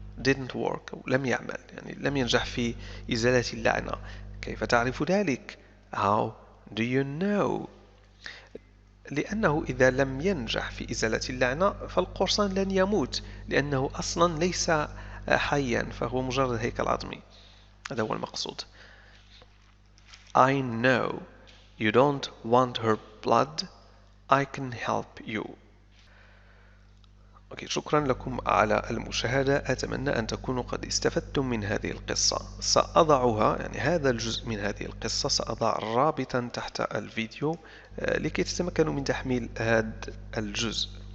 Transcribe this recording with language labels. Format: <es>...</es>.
<en>didn't work</en> <ar>لم يعمل، يعني لم ينجح في إزالة اللعنة. كيف تعرف ذلك؟</ar> <en>How do you know؟</en> <ar>لأنه إذا لم ينجح في إزالة اللعنة فالقرصان لن يموت، لأنه أصلا ليس حيا، فهو مجرد هيكل عظمي. هذا هو المقصود.</ar> <en>I know you don't want her blood. I can help you.</en> <ar>أوكي، شكرا لكم على المشاهدة. أتمنى أن تكونوا قد استفدتم من هذه القصة. سأضعها، يعني هذا الجزء من هذه القصة سأضع رابطا تحت الفيديو لكي تتمكنوا من تحميل هذا الجزء.</ar>